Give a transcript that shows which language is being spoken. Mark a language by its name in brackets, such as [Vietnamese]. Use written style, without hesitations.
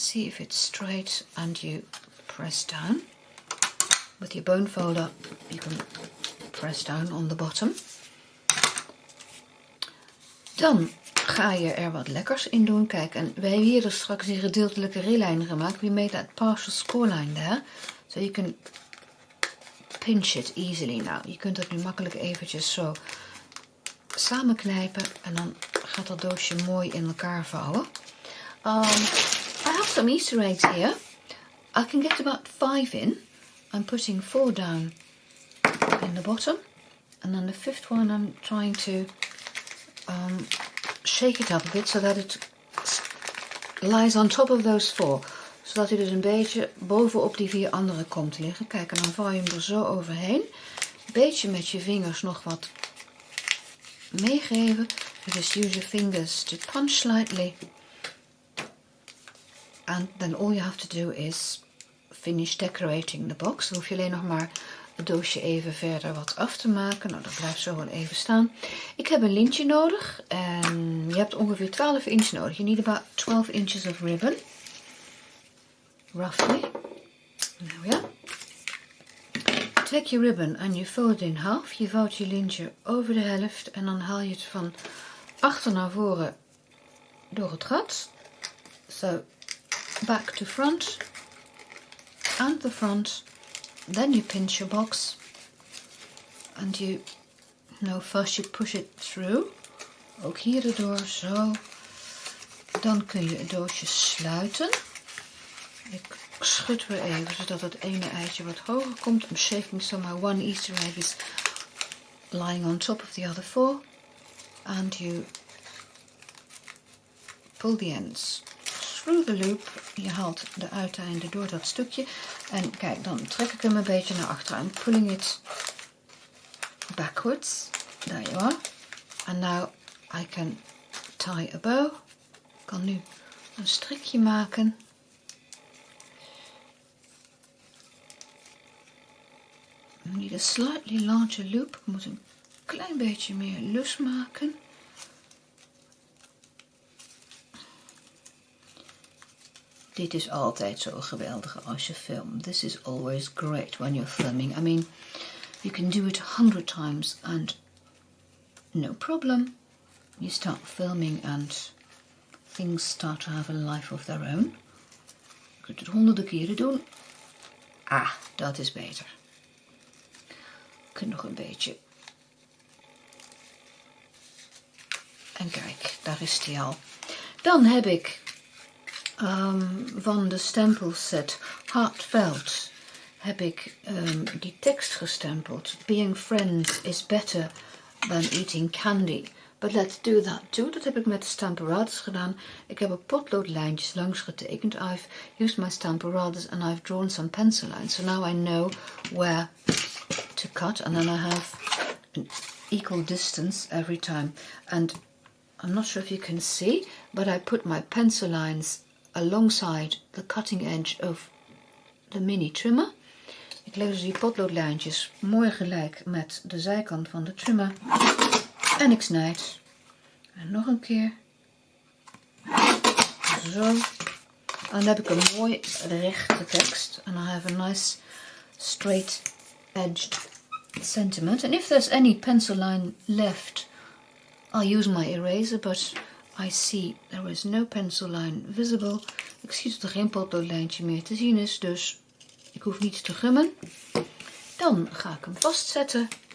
[English] See if it's straight. And you press down. With your bone folder, you can press down on the bottom. [Dutch] Dan ga je er wat lekkers in doen. Kijk, en we hebben hier dus straks die gedeeltelijke rilijn gemaakt. We made that partial scoreline there. So you can pinch it easily now. Je kunt het nu makkelijk eventjes zo samenknijpen. En dan gaat dat doosje mooi in elkaar vouwen. [English] I have some Easter eggs here. I can get about 5 in. I'm putting 4 down in the bottom. And then the 5th one I'm trying to shake it up a bit so that it lies on top of those 4. [Dutch] Zodat hij dus een beetje bovenop die 4 andere komt te liggen. Kijk, en dan vouw je hem er zo overheen. Een beetje met je vingers nog wat meegeven. [English] You just use your fingers to punch slightly. And then all you have to do is finish decorating the box. [Dutch] Dan hoef je alleen nog maar het doosje even verder wat af te maken. Nou, dat blijft zo wel even staan. Ik heb een lintje nodig. En je hebt ongeveer 12 inch nodig. [English] You need about 12 inches of ribbon. Roughly. [Dutch] Nou ja. [English] Take your ribbon and you fold it in half. [Dutch] Je vouwt je lintje over de helft. En dan haal je het van achter naar voren door het gat. [English] So, back to front. And the front. Then you pinch your box. And you, first you push it through. [Dutch] Ook hier erdoor, zo. Dan kun je het doosje sluiten. Ik schud weer even, zodat het ene eitje wat hoger komt. [English] I'm shaking so my one Easter egg is lying on top of the other 4. And you pull the ends through the loop. [Dutch] Je haalt de uiteinden door dat stukje. En kijk, dan trek ik hem een beetje naar achteren. [English] I'm pulling it backwards. There you are. And now I can tie a bow. [Dutch] Ik kan nu een strikje maken. [English] I need a slightly larger loop. [Dutch] Ik moet een klein beetje meer lus maken. Dit is altijd zo geweldig als je filmt. [English] This is always great when you're filming. I mean, you can do it 100 times and no problem. You start filming and things start to have a life of their own. [Dutch] Je kunt het honderden keren doen. Ah, dat is beter. Je kunt nog een beetje. En kijk, daar is die al. Dan heb ik van de stempelset Heartfelt heb ik die tekst gestempeld. [English] Being friends is better than eating candy. But let's do that too. [Dutch] Dat heb ik met de Stamparatus gedaan. Ik heb er potloodlijntjes langs getekend. [English] I've used my Stamparatus and I've drawn some pencil lines. So now I know where to cut, and then I have an equal distance every time. And I'm not sure if you can see, but I put my pencil lines alongside the cutting edge of the mini trimmer. [Dutch] Ik leg dus die potloodlijntjes mooi gelijk met de zijkant van de trimmer. En ik snijd. En nog een keer. Zo. En dan heb ik een mooi rechte tekst. [English] And I have a nice straight edged sentiment. And if there's any pencil line left, I'll use my eraser, but I see there is no pencil line visible. [Dutch] Ik zie dat er geen potloodlijntje meer te zien is, dus ik hoef niets te gummen. Dan ga ik hem vastzetten.